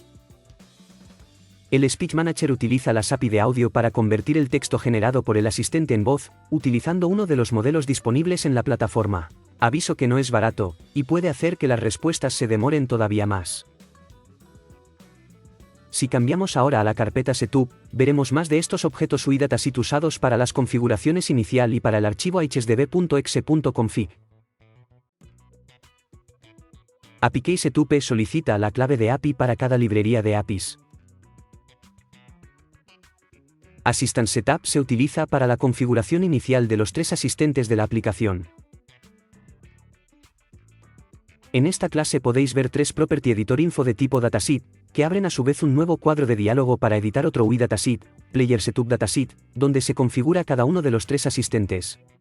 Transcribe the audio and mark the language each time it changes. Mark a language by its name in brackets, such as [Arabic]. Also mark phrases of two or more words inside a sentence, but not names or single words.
[Spanish] El Speech Manager utiliza las API de audio para convertir el texto generado por el asistente en voz, utilizando uno de los modelos disponibles en la plataforma. Aviso que no es barato, y puede hacer que las respuestas se demoren todavía más. Si cambiamos ahora a la carpeta Setup, veremos más de estos objetos UI-Dataset usados para las configuraciones inicial y para el archivo hsdb.exe.config. API Setup solicita la clave de API para cada librería de APIs. Assistant Setup se utiliza para la configuración inicial de los 3 asistentes de la aplicación. En esta clase podéis ver 3 Property Editor Info de tipo Dataset, que abren a su vez un nuevo cuadro de diálogo para editar otro UI-Dataset, Player Setup Dataset, donde se configura cada uno de los 3 asistentes.